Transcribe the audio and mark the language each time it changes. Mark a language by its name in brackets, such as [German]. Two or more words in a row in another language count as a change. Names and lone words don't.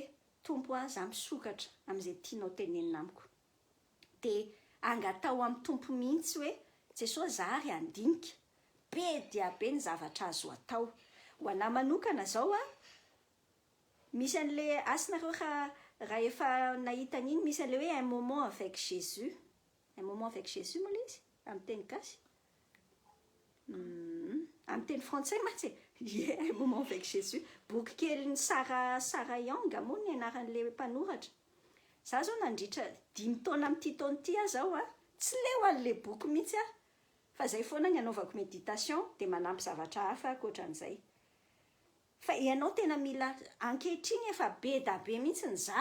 [Malagasy] tompo a za misokatra amin'izay tianao tenenina amiko de angatao amin'ny tompo mihitsy hoe Jesosy za ary andinika be dia be ny zavatra azo atao ho anahy manokana zao a misy an'le asinareo raha efa nahita an'iny misy an'le hoe [French] un moment avec Jésus [Malagasy] moa le izy amin'ny teny gasy amin'ny teny frantsay matsy [French] un moment avec Jésus [Malagasy] boky kely ny Sarah Young moa ny anaran'le mpanoratra za zao nandritra 5 taona amin'ity taona ty zao a tsy leo an'le boky mihitsy a fa zay foana ny anaovako méditation de manampy zavatra hafa akoatran'izay fa ianao tena mila ankehitriny efa be da be mihitsy